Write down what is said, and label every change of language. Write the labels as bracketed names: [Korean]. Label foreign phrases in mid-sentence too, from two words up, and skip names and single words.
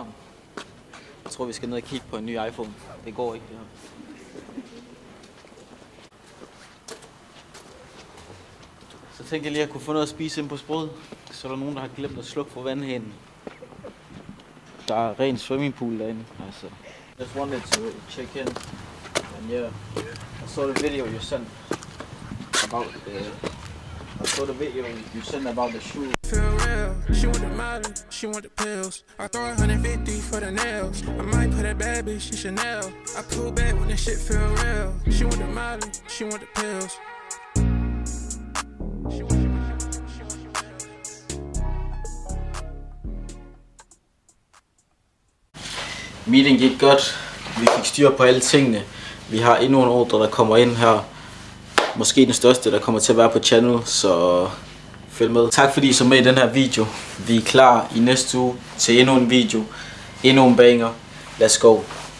[Danish] Jeg tror, vi skal ned og kigge på en ny iPhone. Det går ikke, det her. Så tænkte jeg lige, at jeg kunne få noget at spise ind på Sprud. Så er der nogen, der har glemt at slukke for vandhanen. Der er ren swimmingpool derinde. Altså. [English] Just wanted to check in. And yeah, I saw the video you sent about the shoe. Feel real. She want the Molly, she want the pills. I throw 150 for the nails. I might put a bad bitch in Chanel. I pull back when that shit feel real. She want the Molly, she want the pills. [Danish] Meeting gik godt. Vi fik styr på alle tingene. Vi har endnu en ordre, der kommer ind her. Måske den største, der kommer til at være på channel, så følg med. Tak fordi I så med i den her video. Vi er klar i næste uge til endnu en video. Endnu en banger. Let's go.